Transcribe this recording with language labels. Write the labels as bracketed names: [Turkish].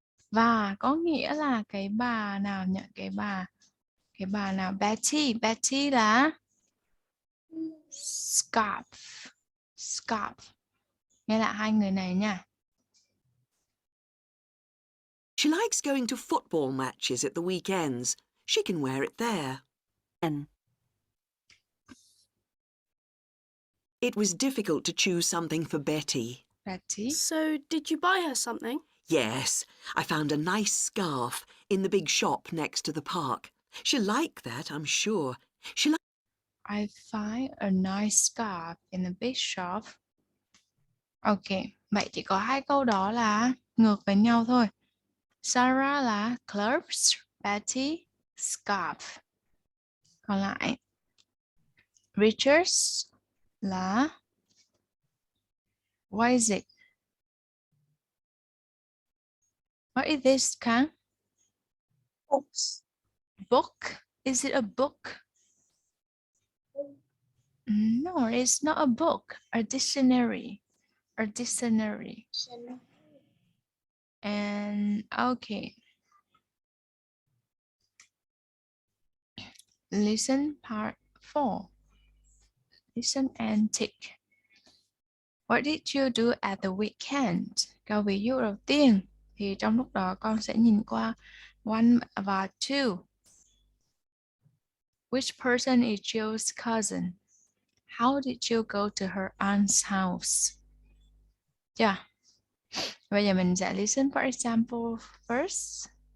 [Vietnamese] Và có nghĩa là cái bà nào nhỉ? Cái bà nào? Betty. Betty là scarf. Scarf. Nghe lại hai người này nha. [English] She likes going to football matches at the weekends. She can wear it there. It was difficult to choose something for Betty. Betty. So, did you buy her something? Yes, I found a nice scarf in the big shop next to the park. She'll like that, I'm sure. I find a nice scarf in a big shop. [Vietnamese] Ok, vậy chỉ có hai câu đó là ngược với nhau thôi. Sarah là clubs, Betty scarf. Còn lại Richards là [English] what is it? What is this, Kang? Books. Book? Is it a book? No, it's not a book. A dictionary. A dictionary. And okay. Listen part 4. Listen and tick. What did you do at the weekend? [Vietnamese] Câu ví dụ đầu tiên thì trong lúc đó con sẽ nhìn qua [English] one [Vietnamese] và [English] two. Which person is Jill's cousin? How did you go to her aunt's house? Yeah. [Vietnamese] Bây giờ mình sẽ [English] listen for example first.